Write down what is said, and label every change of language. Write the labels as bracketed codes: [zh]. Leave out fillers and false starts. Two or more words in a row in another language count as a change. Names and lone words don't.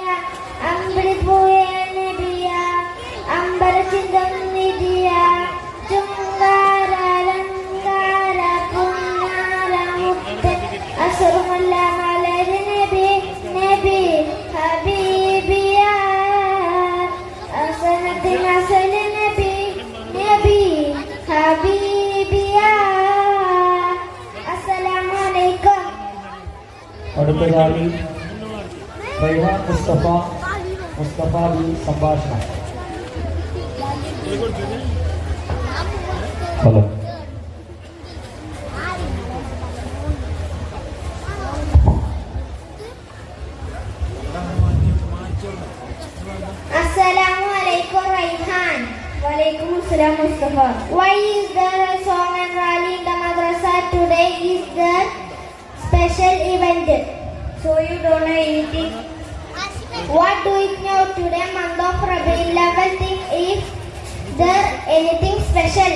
[ml] അമ്പിളിപ്പൂയ നബിയ അമ്പരചിന്തം നിധിയ ചുങ്കാര അലങ്കാര പുന്നാര മുത്ത് അസ്റമുല്ല മലർ നബി നബി ഹബീബിയ അസനത്തിൻ അസൽ നബി നബി ഹബീബിയ. [ar] السلام عليكم. [ml] അടുത്തതായി റൈഹാൻ മുസ്തഫ ബി സംഭാഷണം. ഹലോ. [ar] السلام عليكم Raihan. وعليكم السلام Mustafa. [en] Why is there a song and rally in the madrasa today? Is there special event? So you don't know anything. What do you know today, month of Rabiul Awwal? Think if there anything special?